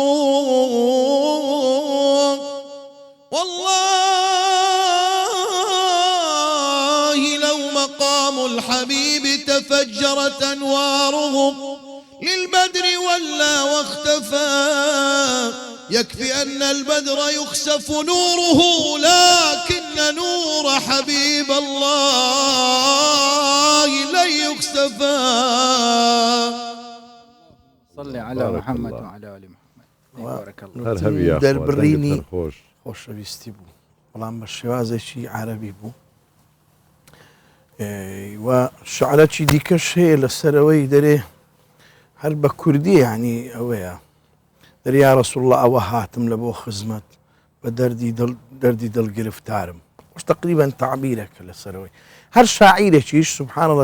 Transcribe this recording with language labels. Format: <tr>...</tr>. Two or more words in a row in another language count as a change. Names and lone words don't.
<ar>والله لو مقام الحبيب تفجرت أنواره للبدر ولا واختفى يكفي أن البدر يخسف نوره لكن نور حبيب الله لن يخسفا صل على محمد وعلى آل محمد بارك الله</ar> <ckb>دربريني خوش ویستی بوو بەڵام بە شێوازێکی عەرەبی بوو و شعرەکی دیکەش هەیە لەسەرەوەی دەرێ هەر بە کوردی یعنی ئەوەیە دەرێ یا رەسوڵ الله ئەوە هاتم لە بۆ خزمەت بە دەردی دڵگرفتارم وش تقریبا تعبیرەکە لەسەرەوەی هەر شاعیرێکیش</ckb> <ar>سبحان الله</ar>